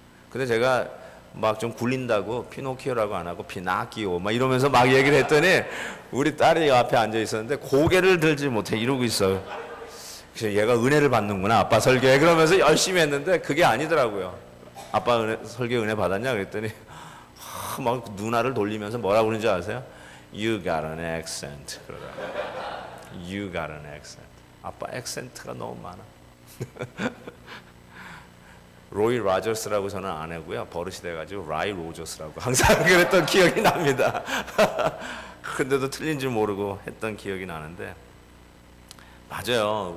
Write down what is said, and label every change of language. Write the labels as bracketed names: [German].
[Korean] 근데 제가 막 좀 굴린다고 피노키오라고 안 하고 피나키오 막 이러면서 막 얘기를 했더니 우리 딸이 앞에 앉아 있었는데 고개를 들지 못해 이러고 있어요. 그래서 얘가 은혜를 받는구나 아빠 설교에 그러면서 열심히 했는데 그게 아니더라고요. 아빠 설교 은혜 받았냐 그랬더니 막 누나를 돌리면서 뭐라고 그러는지 아세요? [English] You got an accent 그러더라고요. You got an accent. [Korean] 아빠 액센트가 너무 많아. 로이 라저스라고 저는 안 하고요. 버릇이 돼가지고 라이 로저스라고 항상 그랬던 기억이 납니다. 근데도 틀린 줄 모르고 했던 기억이 나는데 맞아요.